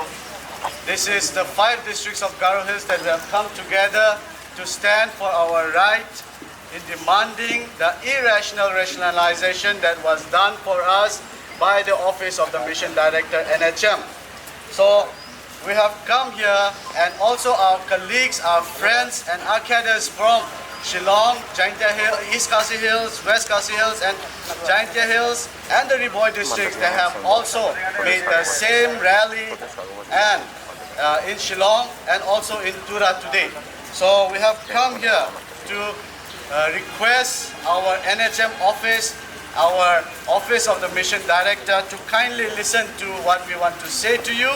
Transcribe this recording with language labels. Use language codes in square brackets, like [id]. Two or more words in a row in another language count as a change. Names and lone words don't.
[en] This is the 5 districts of Garo Hills that have come together to stand for our right in demanding the irrational rationalization that was done for us by the Office of the Mission Director NHM. So we have come here, and also our colleagues, our friends and our cadres from Shillong, Janera Hills, East Khasi Hills, West Khasi Hills and Janera Hills and the Riboy districts, they have also made the same rally and in Shillong and also in Tura today. So we have come here to request our NHM office, our Office of the Mission Director, to kindly listen to what we want to say to you.